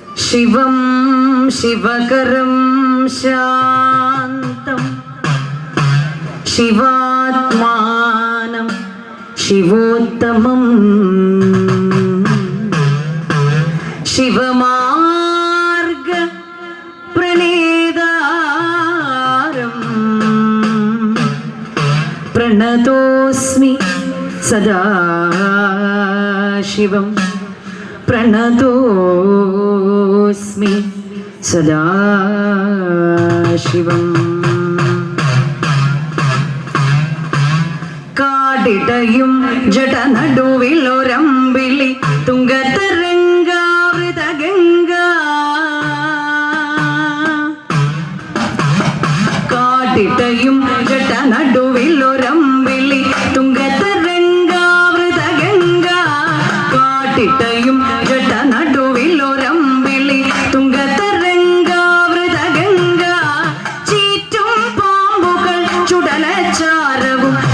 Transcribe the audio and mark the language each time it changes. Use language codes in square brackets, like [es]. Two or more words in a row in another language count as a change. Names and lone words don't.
[sa] शिवं शिवकरं शान्तं शिवात्मानं शिवोत्तमं शिवमार्ग प्रणेदारं प्रणतोऽस्मि सदा शिवं प्रणतोऽस्मि सदा शिवम् [ml] കാടിടയും ജടനടുവിലൊരമ്പിളി തുംഗതരംഗാവൃതഗംഗ കാടിടയും ജടനടുവിലൊരമ്പിളി തുംഗതരംഗാവൃതഗംഗ കാടിടയും ജടനടുവിലൊരമ്പിളി തുംഗതരംഗാവൃതഗംഗ ചീറ്റും പാമ്പുകൾ ചുടലച്ചാരവും